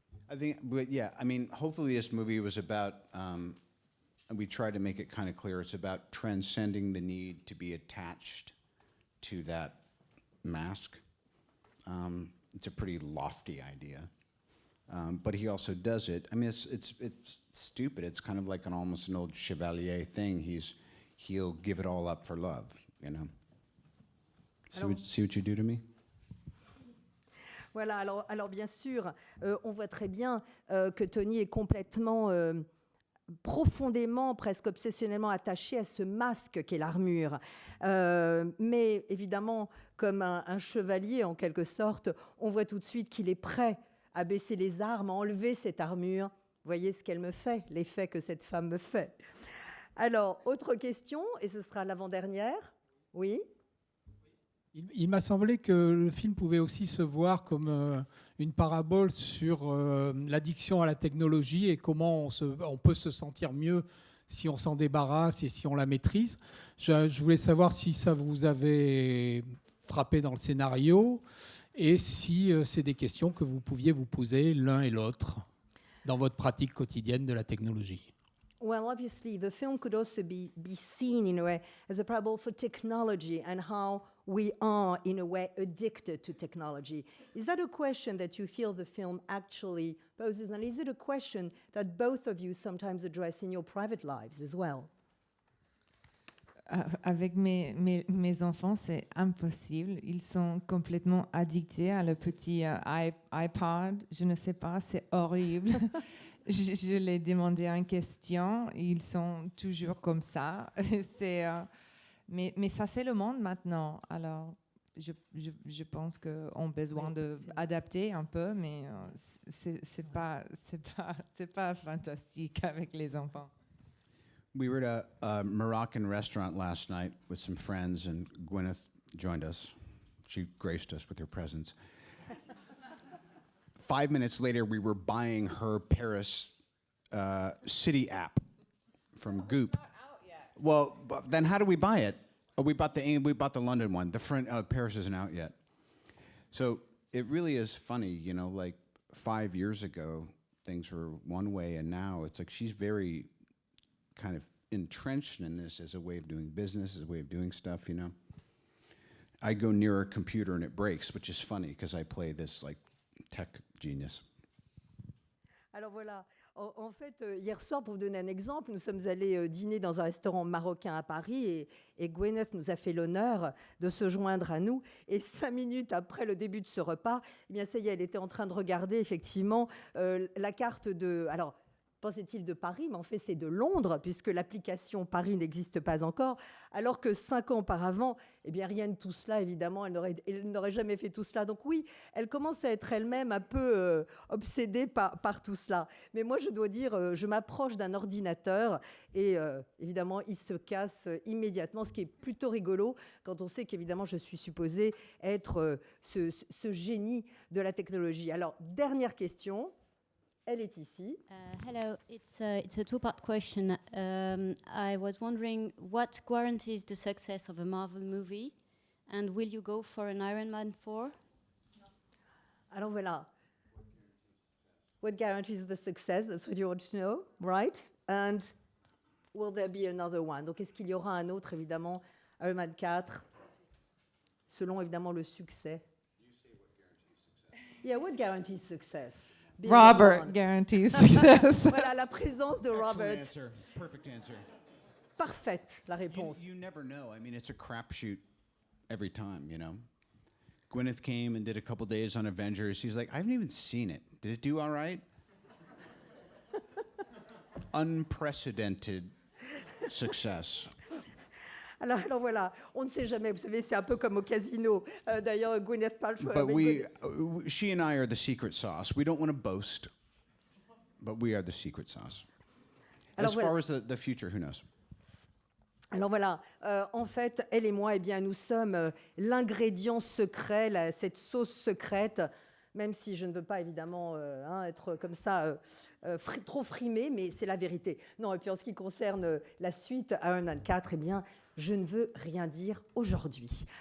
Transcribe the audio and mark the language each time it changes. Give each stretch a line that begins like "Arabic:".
English: I think, but yeah, I mean, hopefully this movie was about, and we tried to make it kind of clear, it's about transcending the need to be attached to that mask. It's a pretty lofty idea, but he also does it. I mean, it's stupid. It's kind of like almost an old Chevalier thing. He'll give it all up for love, you know. See what you do to me?
French: Voilà, alors bien sûr, on voit très bien que Tony est complètement, profondément, presque obsessionnellement attaché à ce masque qu'est l'armure. Mais évidemment, comme un chevalier en quelque sorte, on voit tout de suite qu'il est prêt à baisser les armes, à enlever cette armure. Voyez ce qu'elle me fait, l'effet que cette femme me fait. Alors, autre question, et ce sera l'avant-dernière. Oui ? Il m'a semblé que le film pouvait aussi se voir comme une parabole sur l'addiction à la technologie et comment on peut se sentir mieux si on s'en débarrasse et si on la maîtrise. Je voulais savoir si ça vous avait frappé dans le scénario et si c'est des questions que vous pouviez vous poser l'un et l'autre dans votre pratique quotidienne de la technologie.
English: Well, obviously, the film could also be seen in a way as a parable for technology and how we are, in a way, addicted to technology. Is that a question that you feel the film actually poses? And is it a question that both of you sometimes address in your private lives as well?
French: Avec mes enfants, c'est impossible. Ils sont complètement addictés à le petit iPad. Je ne sais pas, c'est horrible. Je les demandé une question, ils sont toujours comme ça. Mais ça, c'est le monde maintenant. Alors, je pense qu'on a besoin d'adapter un peu, mais c'est pas fantastique avec les enfants.
English: We were at a Moroccan restaurant last night with some friends, and Gwyneth joined us. She graced us with her presence. 5 minutes later, we were buying her Paris city app from Goop. Not out yet. Well, then how do we buy it? Oh, we bought the London one. The Paris isn't out yet. So it really is funny, you know. Like 5 years ago, things were one way, and now it's like she's very kind of entrenched in this as a way of doing business, as a way of doing stuff, you know. I go near a computer and it breaks, which is funny because I play this like tech genius.
French: Alors voilà, En fait, hier soir, pour vous donner un exemple, nous sommes allés dîner dans un restaurant marocain à Paris et Gwyneth nous a fait l'honneur de se joindre à nous. Et 5 minutes après le début de ce repas, eh bien, ça y est, elle était en train de regarder effectivement la carte de... Alors, pensait-il de Paris, mais en fait c'est de Londres, puisque l'application Paris n'existe pas encore, alors que 5 ans auparavant, eh bien rien de tout cela, évidemment, elle n'aurait jamais fait tout cela. Donc oui, elle commence à être elle-même un peu obsédée par tout cela. Mais moi, je dois dire, je m'approche d'un ordinateur et évidemment, il se casse immédiatement, ce qui est plutôt rigolo quand on sait qu'évidemment, je suis supposée être ce génie de la technologie. Alors, dernière question. Elle est ici.
English: Hello, it's a two-part question. I was wondering what guarantees the success of a Marvel movie, and will you go for an Iron Man 4?
French: Alors voilà.
English: What guarantees the success? That's what you want to know, right? And will there be another one?
French: Donc est-ce qu'il y aura un autre, évidemment, Iron Man 4, selon évidemment le succès?
English: Yeah, what guarantees success? Robert guarantees success.
French: Voilà, la présence de Robert.
English: Answer. Perfect answer.
French: Parfaite, la réponse.
English: You never know. I mean, it's a crapshoot every time, you know. Gwyneth came and did a couple days on Avengers. He's like, I haven't even seen it. Did it do all right? Unprecedented success.
French: Alors voilà, on ne sait jamais. Vous savez, c'est un peu comme au casino. D'ailleurs, Gwyneth Paltrow.
English: But she and I are the secret sauce. We don't want to boast, but we are the secret sauce.
French: Alors
English: as far as the future, who knows?
French: Alors voilà, en fait, elle et moi, eh bien, nous sommes l'ingrédient secret, cette sauce secrète, même si je ne veux pas évidemment être comme ça trop frimée, mais c'est la vérité. Non, et puis en ce qui concerne la suite, Iron Man 4, eh bien, je ne veux rien dire aujourd'hui.